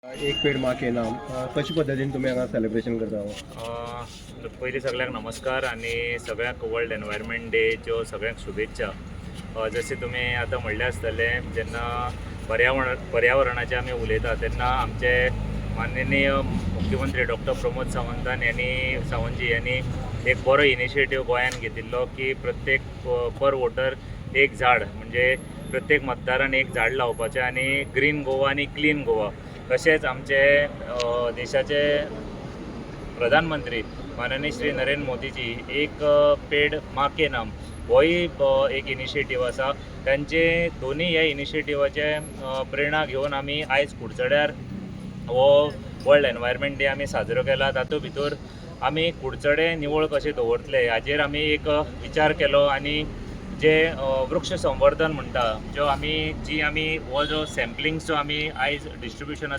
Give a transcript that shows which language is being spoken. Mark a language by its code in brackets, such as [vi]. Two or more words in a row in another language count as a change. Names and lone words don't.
[kok] एक पेड माँ के नाम कशा पद्धतीने तुम्ही हांगा सेलिब्रेशन करता? पयलीं सगळ्यांक नमस्कार आणि सगळ्यांक वर्ल्ड एनवायरमेंट डेच्यो सगळ्यांक शुभेच्छा। जसे तुम्ही आता म्हणले आसतले जेन्ना पर्यावरणाचे आमी उलयता तेन्ना आमचे माननीय मुख्यमंत्री डॉक्टर प्रमोद सावंतजी यांनी एक बरो इनिशिएटीव गोंयान घेतिल्लो की प्रत्येक [en] per voter [kok] एक झाड म्हणजे प्रत्येक मतदारान एक झाड लावपाचें आणि ग्रीन गोवा आणि क्लीन गोवा। तशेंच आमचे देशाचे प्रधानमंत्री माननीय श्री नरेंद्र मोदीजी एक पेड माँ के नाम होय एक इनिशिएटीव आसा। त्यांचे दोन्ही ह्या इनिशिएटिवाचे प्रेरणा घेवन आमी आयज कुडचड्यार हो वर्ल्ड एनवायरमेंट डे आमी साजरो केला। तातूंत भितर आमी कुडचडे निवळ कशें दवरतले हाजेर आमी एक विचार केलो आणि जे वृक्ष संवर्धन म्हणटा जी आमी हो जो सॅम्पलिंगचो आमी आयज डिस्ट्रिब्युशनाचो